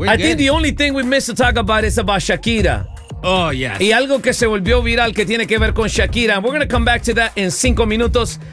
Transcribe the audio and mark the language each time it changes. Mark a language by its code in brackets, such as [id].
[en] I think the only thing we missed to talk about is about Shakira. Oh, yes. [es] Y algo que se volvió viral que tiene que ver con Shakira. [en] We're going to come back to that in 5 minutes.